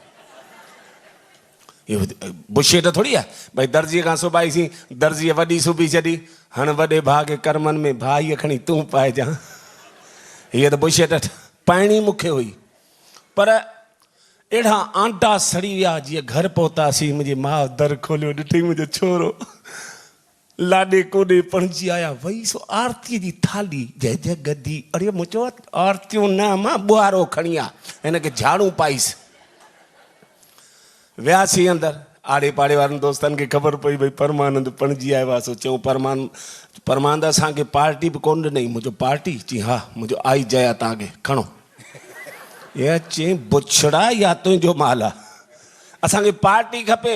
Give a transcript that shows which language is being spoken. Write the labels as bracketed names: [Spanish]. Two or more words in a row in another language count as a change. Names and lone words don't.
[Sindhi] इहो बुशेट थोरी आहे भई दर्जीअ खां सुबाईसीं, दर्जीअ वॾी सुबी छॾी, हाणे वॾे भाउ खे करमनि में भाईअ खणी तूं पाइजां। हीअ त बुशेट पाइणी मूंखे हुई, पर अहिड़ा आंटा सड़ी विया। जीअं घर पहुतासीं, मुंहिंजी माउ दर खोलियो, ॾिठई मुंहिंजो छोरो लाॾे कोॾे पणिजी आया। वई सो आरतीअ जी थाली, जय जय गदी। अड़े मुंहिंजो आरतियूं न, मां ॿुआरो खणी आ, हिनखे झाड़ू पाईसि। वियासीं अंदरि, आड़े पाड़े वारनि दोस्तनि खे ख़बर पई भई परमानंद पणिजी आयो आहे। सो चऊं परमानंद असांखे पार्टी बि कोन ॾिनई। मुंहिंजो पार्टी? चई हा, मुंहिंजो आई जया तव्हांखे खणो। ये चई बुछड़ा या तुंहिंजो माल आहे, असांखे पार्टी खपे।